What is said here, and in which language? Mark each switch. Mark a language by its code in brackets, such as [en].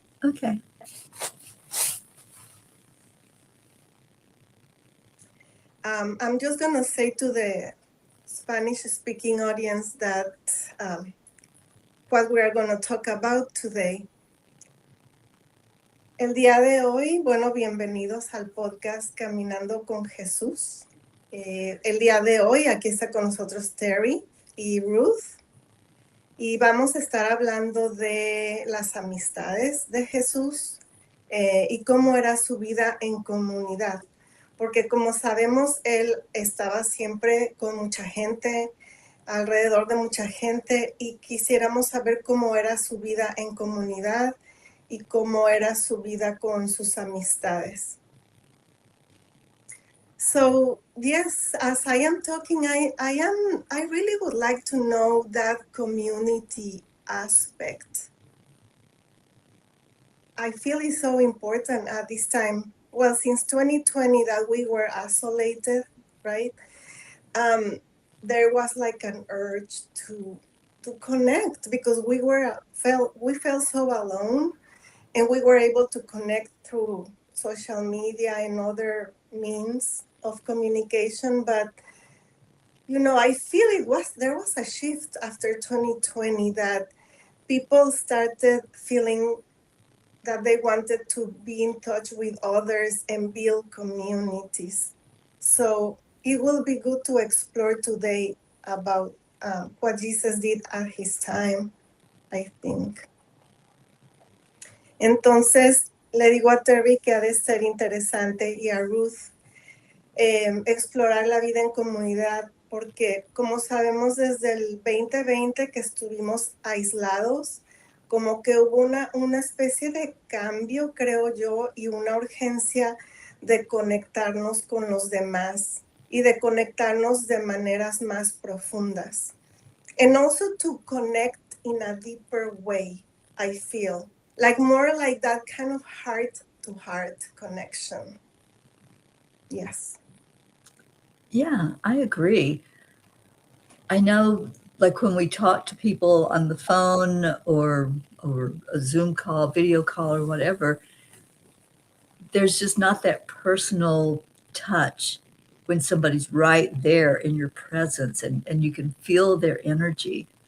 [en] Okay. I'm just going to say to the Spanish speaking audience that what we are going to talk about today. [es] El día de hoy, bueno, bienvenidos al podcast Caminando con Jesús. El día de hoy aquí está con nosotros Teri y Ruth. Y vamos a estar hablando de las amistades de Jesús y cómo era su vida en comunidad. Porque como sabemos, él estaba siempre con mucha gente, alrededor de mucha gente, y quisiéramos saber cómo era su vida en comunidad y cómo era su vida con sus amistades. [en] So yes, as I am talking, I really would like to know that community aspect. I feel it's so important at this time. Well, since 2020 that we were isolated, right? There was like an urge to connect because we felt so alone, and we were able to connect through social media and other means of communication. But you know, I feel there was a shift after 2020 that people started feeling that they wanted to be in touch with others and build communities. So it will be good to explore today about what Jesus did at his time, I think. [es] Entonces, le digo a Terry que ha de ser interesante y a Ruth explorar la vida en comunidad, porque como sabemos desde el 2020 que estuvimos aislados, como que hubo una especie de cambio, creo yo, y una urgencia de conectarnos con los demás y de conectarnos de maneras más profundas. [en] And also to connect in a deeper way, I feel. Like more like that kind of heart to heart connection. Yes. Yeah, I agree. I know, like when we talk to people on the phone or a Zoom call, video call, or whatever, there's just not that personal touch when somebody's right there in your presence and you can feel their energy.